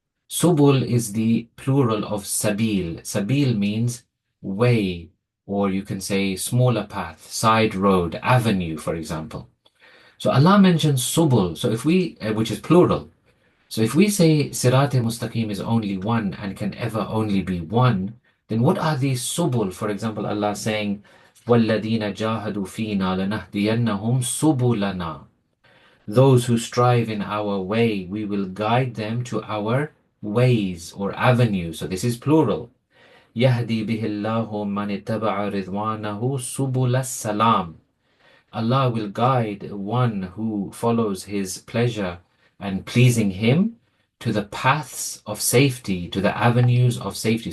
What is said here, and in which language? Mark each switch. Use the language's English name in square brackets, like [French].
[English] Subul is the plural of sabil. Sabil means way, or you can say smaller path, side road, avenue, for example. So Allah mentions subul, so if we, which is plural. So if we say Sirat-e-Mustaqim is only one and can ever only be one, then what are these subul? For example, Allah saying, [Arabic] وَالَّذِينَ جَاهَدُوا فِينَا لَنَهْدِيَنَّهُمْ سُبُلَنَا. [English] Those who strive in our way, we will guide them to our ways or avenues. So this is plural. [Arabic] يَهْدِي بِهِ اللَّهُ مَنِ اتَّبَعَ رِضْوَانَهُ سُبُلَ السَّلَامِ. [English] Allah will guide one who follows his pleasure and pleasing him to the paths of safety, to the avenues of safety.